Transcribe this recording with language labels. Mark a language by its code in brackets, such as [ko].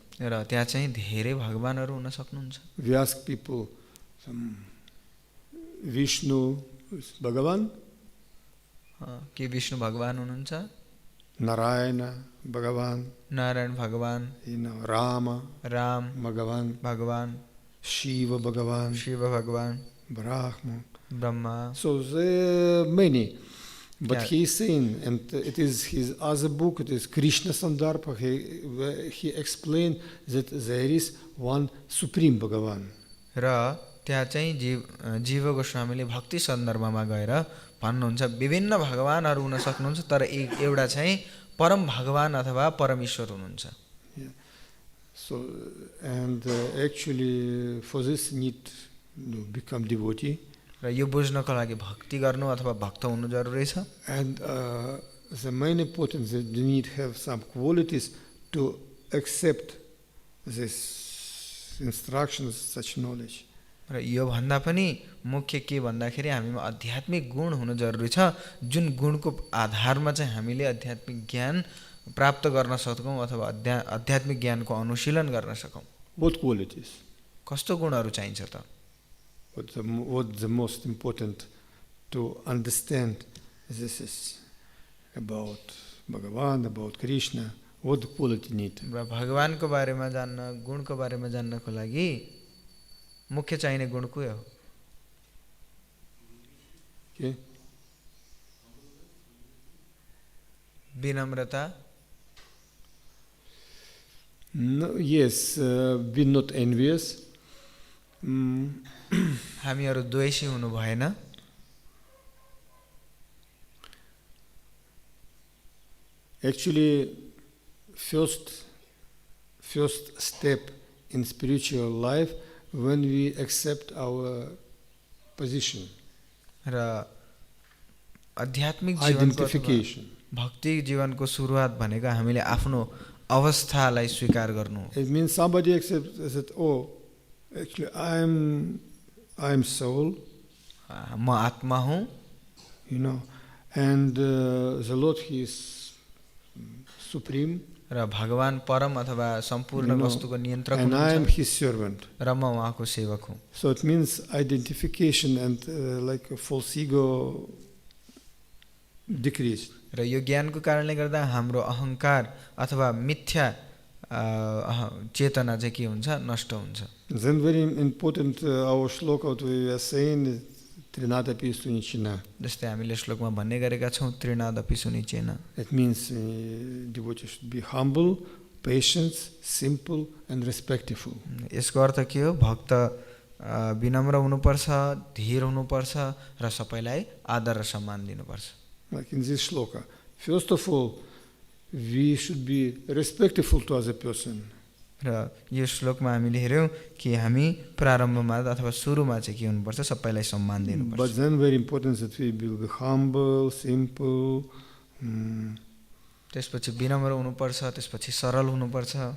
[ne] र त्यहाँ चाहिँ धेरै भगवानहरू हुन सक्नुहुन्छ। [en] We ask people, Vishnu is Bhagavan, [ne] के विष्णु भगवान हुनुहुन्छ? [en] Narayana Bhagavan, [ne] नारायण भगवान, [en] Rama [ne] राम [en] Bhagavan, [ne] भगवान, [en] Shiva Bhagavan, [ne] शिव भगवान, [en] Brahma. [ne] Brahma. [en] So there are many. But Yeah. he is saying, and it is his other book, it is Krishna Sandarbha, he explained that there is one Supreme Bhagavan. [ne] र त्यहाँ चाहिँ जीव गोस्वामीले भक्ति सन्दर्भमा गएर भन्नुहुन्छ विभिन्न भगवानहरू हुन सक्नुहुन्छ तर एउटा चाहिँ परम भगवान अथवा परमेश्वर हुनुहुन्छ। [en] Yeah. So, and actually for this need to become devotee. [ne] र यो बुझ्नको लागि भक्ति गर्नु अथवा भक्त हुनु जरुरी छ। [en] And the main important that you need to have some qualities to accept this instructions, such knowledge. [ne] र यो भन्दा पनि मुख्य के भन्दाखेरि हामीमा आध्यात्मिक गुण हुनु जरुरी छ जुन गुणको आधारमा चाहिँ हामीले आध्यात्मिक ज्ञान प्राप्त गर्न सकौं अथवा आध्यात्मिक ज्ञानको अनुशीलन गर्न सकौं। [en] What qualities? [ne] कस्तो गुणहरू चाहिन्छ त? [en] What the most important to understand this is about Bhagavan, about Krishna, what quality need? [ne] र भगवानको बारेमा जान्न गुणको बारेमा जान्नको लागि मुख्य चाहिने गुण के हो? [en] Okay. [ne] विनम्रता, [en] No, yes, be not envious. [ne] हामीहरू द्वेषी हुनु भएन। [en] Actually, first step in spiritual life when we accept our position. [ne] र आध्यात्मिक जीवनको [en] Identification. [ne] भक्ति जीवनको सुरुवात भनेको हामीले आफ्नो अवस्थालाई स्वीकार गर्नु हो। [en] It means somebody accepts that, oh, actually I am soul, [ne] म आत्मा हुँ, [en] you know, and the Lord, He is supreme, [ne] र भगवान परम अथवा सम्पूर्ण [en] you know, [ne] वस्तुको नियन्त्रक [en] and I am [ne] हुनुहुन्छ [en] His servant. [ne] र म उहाँको सेवक हुँ। [en] So it means identification and like a false ego decreased. [ne] र यो ज्ञानको कारणले गर्दा हाम्रो अहङ्कार अथवा मिथ्या चेतना चाहिँ के हुन्छ, नष्ट हुन्छ। [en] Then very important our shloka what we are saying [sa] trinadapi sunichina. [ne] जस्तै हामीले श्लोकमा भन्ने गरेका छौँ [sa] त्रिनादपि सुनिचेन। [en] It means devotee should be humble, patient, simple and respectful. [ne] यसको अर्थ के हो? भक्त विनम्र हुनुपर्छ, धीर हुनुपर्छ र सबैलाई आदर र सम्मान दिनुपर्छ। [en] Like in this shloka, first of all, we should be respectful to other person. [ne] र यो श्लोकमा हामीले हेर्यौँ कि हामी प्रारम्भमा अथवा सुरुमा चाहिँ के हुनुपर्छ, सबैलाई सम्मान दिनुपर्छ। [en] But then very important that we will be humble, simple. [ne] त्यसपछि विनम्र हुनुपर्छ, त्यसपछि सरल हुनुपर्छ।